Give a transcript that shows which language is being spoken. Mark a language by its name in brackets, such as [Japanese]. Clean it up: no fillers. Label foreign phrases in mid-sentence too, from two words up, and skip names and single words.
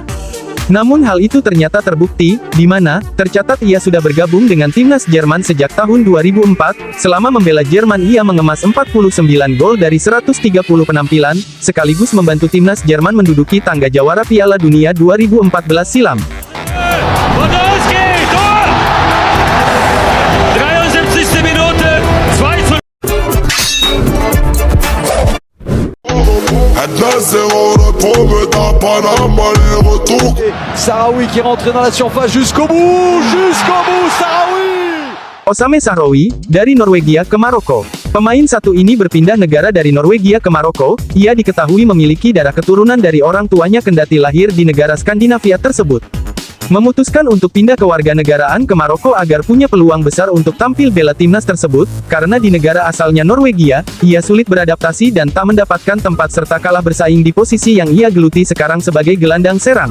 [Indonesian] Namun hal itu ternyata terbukti, di mana tercatat ia sudah bergabung dengan timnas Jerman sejak tahun 2004, selama membela Jerman ia mengemas 49 gol dari 130 penampilan, sekaligus membantu timnas Jerman menduduki tangga jawara Piala Dunia 2014 silam. Podolski, [German] Tor! 73. Minute, 2:0. [French] Sahraoui qui rentre dans la surface jusqu'au bout, Sahraoui! [Indonesian] Osame Sahraoui, dari Norwegia ke Maroko. Pemain satu ini berpindah negara dari Norwegia ke Maroko, ia diketahui memiliki darah keturunan dari orang tuanya kendati lahir di negara Skandinavia tersebut. Memutuskan untuk pindah kewarganegaraan ke Maroko agar punya peluang besar untuk tampil bela timnas tersebut, karena di negara asalnya Norwegia, ia sulit beradaptasi dan tak mendapatkan tempat serta kalah bersaing di posisi yang ia geluti sekarang sebagai gelandang serang.